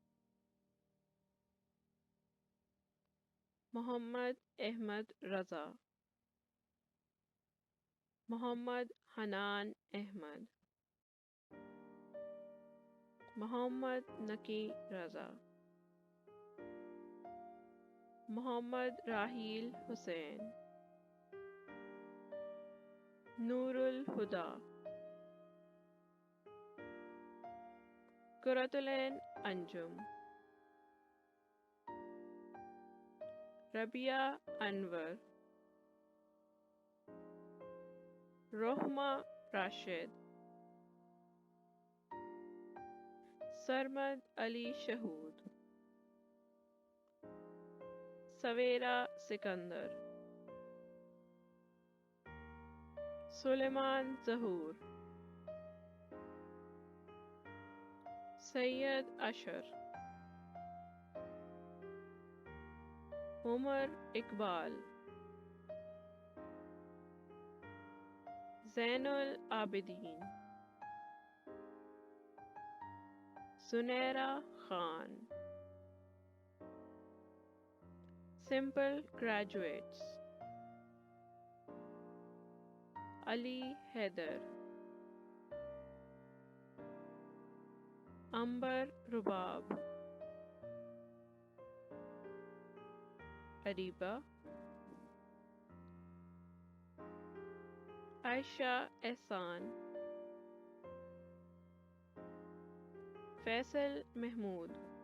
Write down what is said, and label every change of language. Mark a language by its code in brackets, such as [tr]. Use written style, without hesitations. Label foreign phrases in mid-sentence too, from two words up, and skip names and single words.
[en] Muhammad Ahmad Raza. Muhammad Hanan Ahmad. Muhammad Naki Raza. Muhammad Rahil Hussain. Noorul Huda. Kuratulen Anjum. Rabia Anwar. Rohma Rashid. Sarmad Ali Shahood. Savera Sikandar. Suleiman Zahoor. Sayyid Ashar. Umar Iqbal. Zainul Abidin. Zunaira Khan. Simple graduates: Ali Haider, Amber Rubab, Ariba, Aisha Ehsan, Faisal Mahmood,